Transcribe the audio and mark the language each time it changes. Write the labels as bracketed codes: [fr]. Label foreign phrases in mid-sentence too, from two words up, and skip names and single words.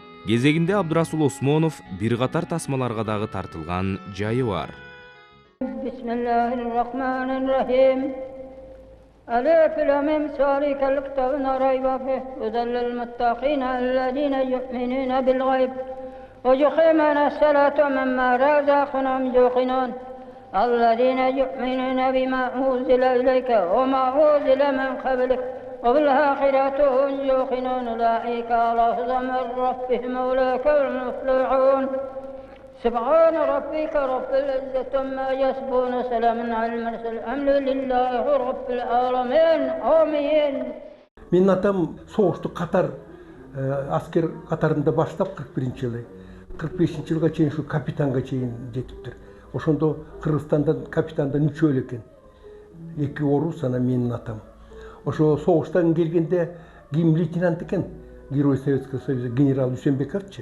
[ky] кезегинде Абдрасул Осмонов бир катар тасмаларга дагы тартылган жайы бар. [ar] بسم الله الرحمن الرحيم. ألف لام ذلك الكتاب لا ريب فيه هدى للمتقين الذين يؤمنون بالغيب ويقيمون الصلاة ومما رزقناهم يوقنون الذين يؤمنون بما أنزل إليك وما أنزل من قبلك وبالآخرة هم يوقنون أولئك على هدى من ربهم أولئك المفلحون سبحان ربك رب العزة عما يصفون سلام على المرسلين الحمد لله رب العالمين آمين. [ky] Менин атам соғышты қатар аскер қатарында баштап 41-жылы 45-жылга чейин ушу капитанга чейин жетиптир. Ошондо Кыргызстандан капитандан 3 өлө экен. 2 орус анан менин атам. Ошо соғыштан келгенде ким лейтенант экен, [ru] Герой Советского Союза [ky] генерал Үсенбековчи.